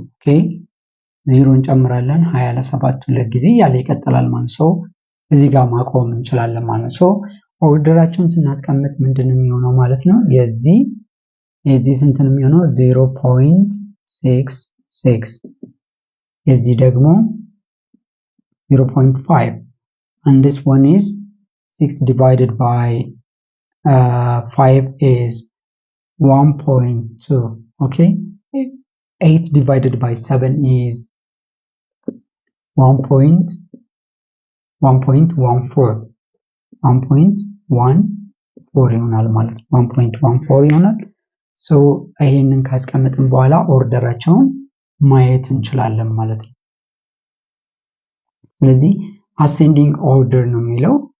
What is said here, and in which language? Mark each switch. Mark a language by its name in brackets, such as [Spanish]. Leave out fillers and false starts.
[Amharic] okay, 0 እንጨምራለን። 20 ለ7 ሁለት ጊዜ ያለ ይቀጥላል ማለት ነው። እዚህ ጋር ማቆም እንችላለን ማለት ነው። ኦርደራቸውን ስናስቀምጥ ምንድነው የሚሆነው ማለት ነው? የዚህ ስንት ነው የሚሆነው? [English] 0.66 [Amharic] የዚህ ደግሞ [English] 0.5 and this one is 6 divided by 5 is 1.2. okay, 8 divided by 7 is 1.14 [Amharic] ይሆናል ማለት ነው። 1.14 ይሆናል። ሶ ይሄንን ካስቀመጥን በኋላ ኦርደራቸውን ማየት እንችላለን ማለት ነው። ስለዚህ ascending order ነው የሚለው